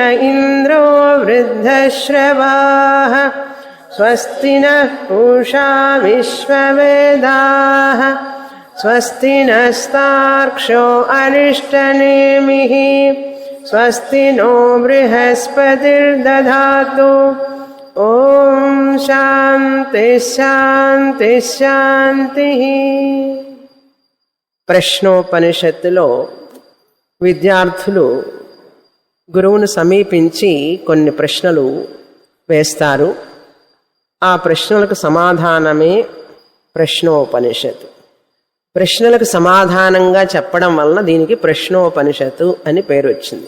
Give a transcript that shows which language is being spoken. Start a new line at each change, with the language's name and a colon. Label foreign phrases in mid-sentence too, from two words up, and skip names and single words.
Sanskrit: इन्द्रो वृद्धश्रवाः स्वस्ति नः पूषा विश्ववेदाः स्वस्ति नस्तार्क्ष्यो अरिष्टनेमिः स्वस्ति नो बृहस्पतिर्दधातु ॐ शान्ति शान्ति शान्तिः।
Telugu: ప్రశ్నోపనిషత్తులో విద్యార్థులు గురువును సమీపించి కొన్ని ప్రశ్నలు వేస్తారు. ఆ ప్రశ్నలకు సమాధానమే ప్రశ్నోపనిషత్తు. ప్రశ్నలకు సమాధానంగా చెప్పడం వలన దీనికి ప్రశ్నోపనిషత్తు అని పేరు వచ్చింది.